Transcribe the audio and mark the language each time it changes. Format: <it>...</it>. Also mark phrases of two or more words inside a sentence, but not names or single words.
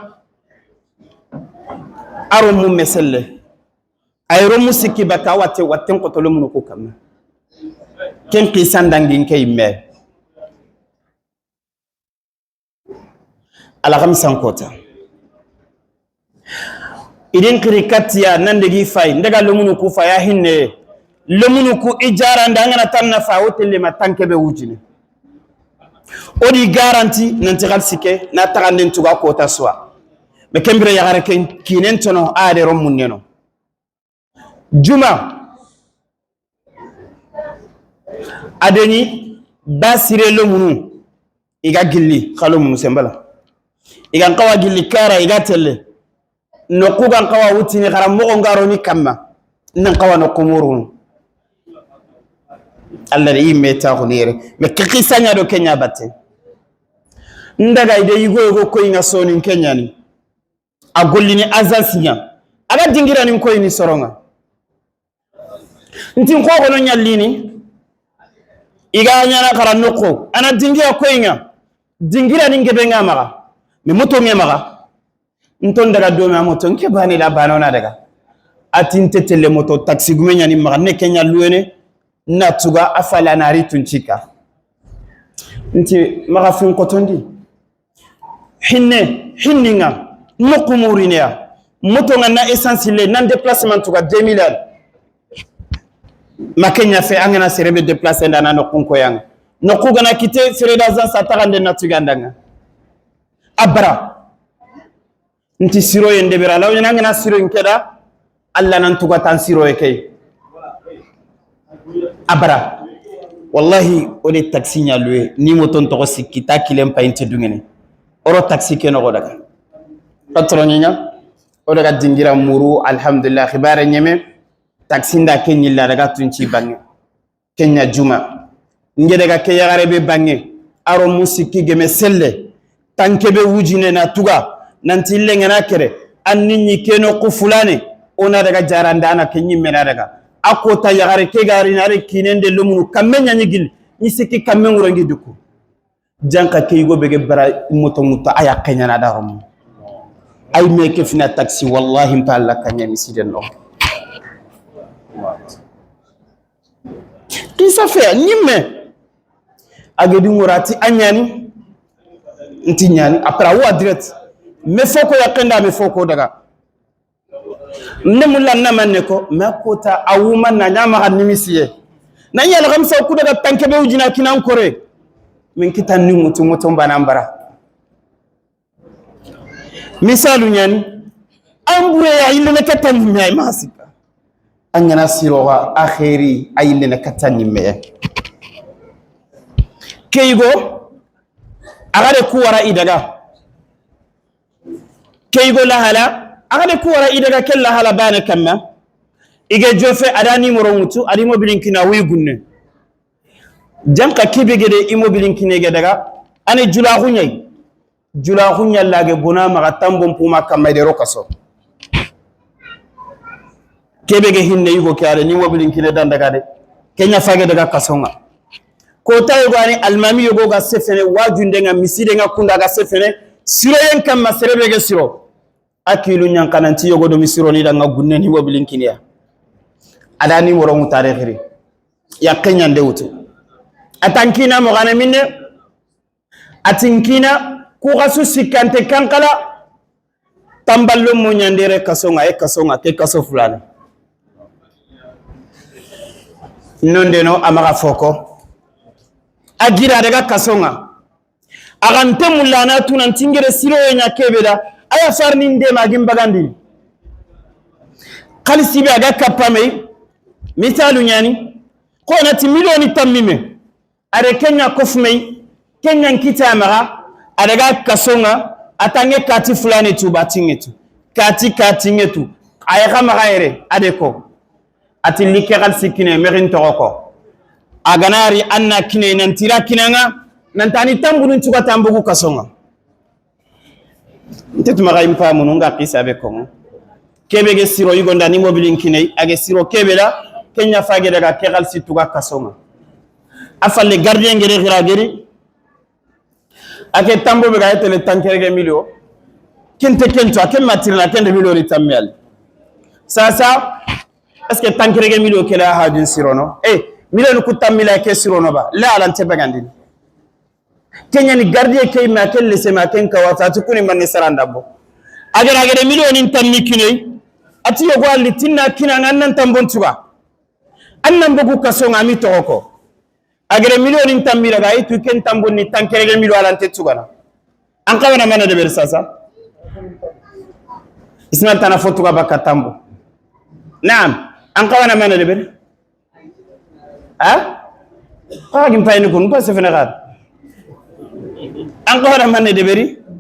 <snk>aro mu meselle ayro musiki baka watten ko tolo mun ko kamma ken qisan dangin ke yimme ala khamsan kota idin krikatiya nandegi fay ndaga lomunu ku faya hinne lomunu ku ijara ndangana tanna fa hotelle matanke be wujine odi garanti nanti khalsike na taganden tuga kota soa me kembere yagare ken kinen tono ade romun neno juma adeni basire lomunu iga gilli khalomunu sembala iga qawa gilli kara iga telle no kugan qawa wutini garam mo ngaro ni kamma nan qawa no kumurun Allah yi meta khunire me kikisanya do Kenya batte ndaga ide yigo ko inga soni Kenya ni agolini azasinya aga dingira ni ko ini soronga ntin ko gono nyallini iga nyana kara noko ana dingira ko inga dingira ningebe ngamaga mi moto ngemaga nton daga do ma moto nke bani la banona daga atinte tele moto taxi gumenya ni maga ne kenya luene na tuga afala na ritunchika nti maga fin kotondi hinninga nokumurinia moto ngana essence le nan déplacement tuga 2000 makenya fe angana serebe déplacer ndana no kunko yang no kugana kite sereda za satagande na tugandanga abra nti siro yende bera law ngana siro nkeda alla nan tuga tan siro ekay abra wallahi ode taxi nyalwe ni moton to sikita kilem painte dungene oro taxi ke no godaga patroninya odaga dingira muru alhamdulillah khibare nyeme taxi nda kenyilla daga tunci bangi kenya juma nge daga ke yagare be bangi aro musiki geme selle tankebe wujine na tuga nanti lengena kere anninyi keno ku fulane ona daga jaranda na kenyi mena daga akota yagare ke gari nare kinende lumunu kamenya nyigil nisiki kamen wurangi duku janka ke yugo bege bara moto muta aya kenya na darum ay meke fina taxi wallahi mpalla kanya misiden no kisa fe nyime agedi ngurati anyani nti nyani apra wa direct me foko yakenda me foko daga nemulla namanne ko makota awuma na nyama hanimisiye na yala gamsa ku daga tankebe ujina kinan kore min kitan ni mutum banambara misalu nyani ambure ya ile nakatan mi ay masika angana siroga akhiri ayile nakatan ni me keigo agade kuwara idaga keigo lahala agade kuwara idaga kella hala bana kamma ige jofe adani murongutu adi mobilinkina wi gunne janka kibegede imobilinkine ge daga ane jula khunya lage bona maga tambon puma kamade rokaso kebege hinne yugo kare ni mobilinkine dan daga de kenya fage daga kasonga ko tayo gani almami yugo ga sefene wajunde nga miside nga kunda ga sefene siro yen kam maserebege siro akilu nyankananti yugo do misiro ni danga gunne ni mobilinkine ya adani morongu tarekhiri ya kenya ndewutu atankina mogana minne atinkina ku gasu sikante kankala tamballo mo nyandere kasonga ke kaso fulana nondeno amaga foko agira daga kasonga agante mulana tunan tingere siro nya kebeda aya farni nde magim bagandi khalisi be aga kapame misalu nyani ko nati milioni tammime are kenya kofmei kenya nkita mara adaga kasonga atange kati fulani tu batingetu kati ngetu ayaka magaire adeko ati likegal sikine merin toko aganari anna kine nantira kinanga nantani tambunu tuka tambugu kasonga ntetu maga impa mununga kisa be kongo kebege siro yugonda ni mobilin kine age siro kebela kenya fage daga kegal situga kasonga afalle gardien ngere girageri ake tambo be gaite le tankerege milio kento ake matirna kende milio ni tammel sasa</snk> <fr>est-ce que</fr> <snk>tankerege milio kela hajun sirono milio ku tammila ke sirono ba la alante bagandi kenya ni gardien ke ma kelle se ma ken kawata tukuni man saranda bo agere milio ni tammi kinai ati yogo alitinna kinanga nan tambon tuba annan bugu kasonga mi toko agere milioni tambira ga itu ken tamboni tankerege milo alante tsugana an kawana mana de bersasa isma tana fotu ga bakatambo naam an kawana mana de ber ha gim payni kun ba se fenegal an kawana mana de beri</snk>